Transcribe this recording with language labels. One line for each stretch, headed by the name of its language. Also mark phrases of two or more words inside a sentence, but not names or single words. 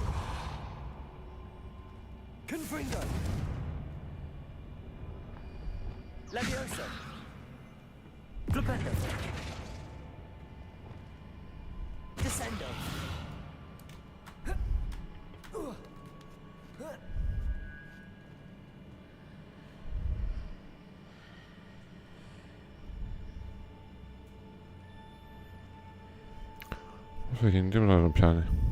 Latin: Confringo. Levioso. Flipendo. Descendo.
Greek: όσο γίνει τίποτα να τον πιάνει.